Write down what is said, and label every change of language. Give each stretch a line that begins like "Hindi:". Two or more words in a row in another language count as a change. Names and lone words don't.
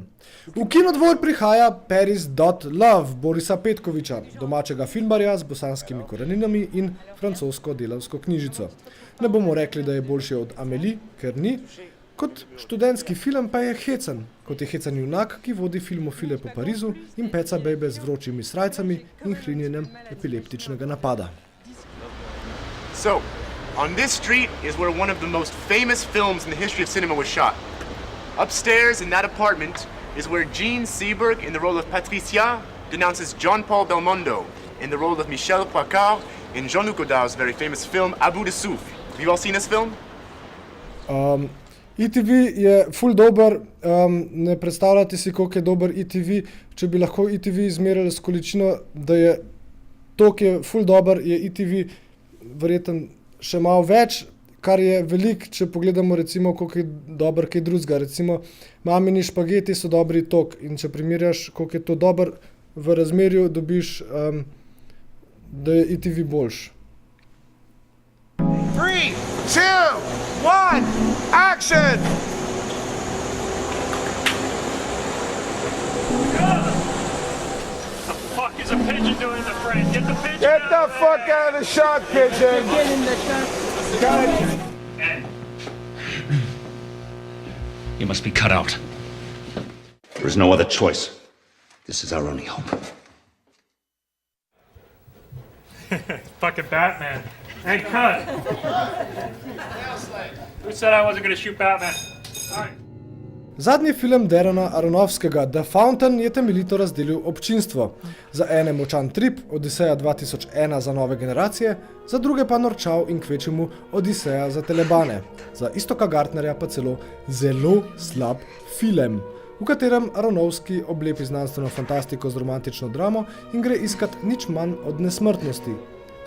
Slovenian: V Kinodvor prihaja Paris.Love Borisa Petkoviča, domačega filmarja z bosanskimi koreninami in francosko delavsko knjižico. Ne bomo rekli, da je boljši od Amélie, ker ni. Kot študentski film pa je hecen, kot je hecen junak, ki vodi filmofile po Parizu in peca bejbe z vročimi srajcami in hrinjenjem epileptičnega napada.
English: So, on this street is where one of the most famous films in the history of cinema was shot. Upstairs in that apartment is where Jean Seberg, in the role of Patricia, denounces Jean-Paul Belmondo in the role of Michel Poicard in Jean-Luc Godard's very famous film Abu de Souffle. Have you all seen this film?
Slovenian: ETV je ful dober, ne predstavljate si, koliko je dober ETV. Če bi lahko ETV izmerili s količino, da je to, ki je ful dober, je ETV verjetno še malo več, kar je veliko, če pogledamo recimo, koliko je dober kaj drugega. Recimo, mamini špageti so dobri tok in če primerjaš, koliko je to dober v razmerju, dobiš, da je ETV boljš.
English: 3, 2, 1, action! What the fuck is a pigeon doing in the frame? Get the pigeon Get the fuck out of the shot, pigeon! Get in the shot. You must be cut out. There is no other choice. This is our only hope. Fucking Batman. And cut. Who said I wasn't gonna shoot Batman? All right.
Slovenian: Zadnji film Darrena Aronofskega, The Fountain, je temeljito razdelil občinstvo. Za ene močan trip, Odiseja 2001 za nove generacije, za druge pa norčal in kvečemu Odiseja za telebane. Za Istoka Gartnerja pa celo zelo slab film, v katerem Aronofski oblepi znanstveno fantastiko z romantično dramo in gre iskat nič manj od nesmrtnosti.